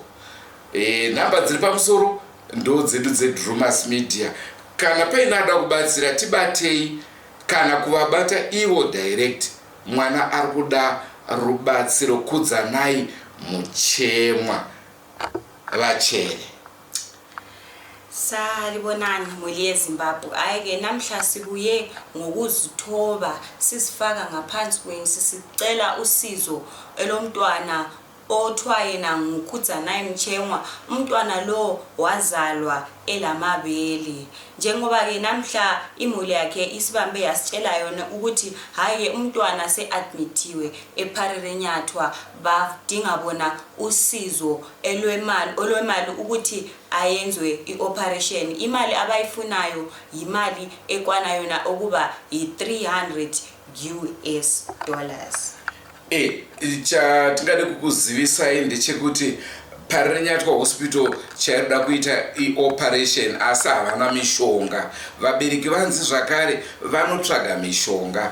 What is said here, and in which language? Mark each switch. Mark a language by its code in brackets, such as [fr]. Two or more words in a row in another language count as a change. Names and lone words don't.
[sn] Nhamba dziri pamusoro ndo dzedu dzeDrumas Media. Kana paine ada kubatsira tibatei kana kuvabata ivo direct. Mwana ari kuda rubatsiro. Kudzanai Muchemwa vachere. [nd] Salibonani muli yeZimbabwe. Ayike namhla sibuye ngokuzithoba sisifaka ngaphansi sisicela usizo elomntwana othiwa yena nguKhudzanayi Muchemwa. Umntwana lo wazalwa elamabele. Njengoba ke namhla imuli yakhe isibambe yasitshela yona ukuthi hayi umntwana seadmitiwe eParirenyatwa badinga bona usizo olwemali ukuthi ayenzwe ioperation. Imali abayifunayo yimali ekwana yona okuba $300. [sn] Chatingade kukuzivisai ndechekuti Parirenyatwa Hospital chaida kuita operation asi havana mishonga. Vabereki vanzi zvakare vanotsvaga mishonga.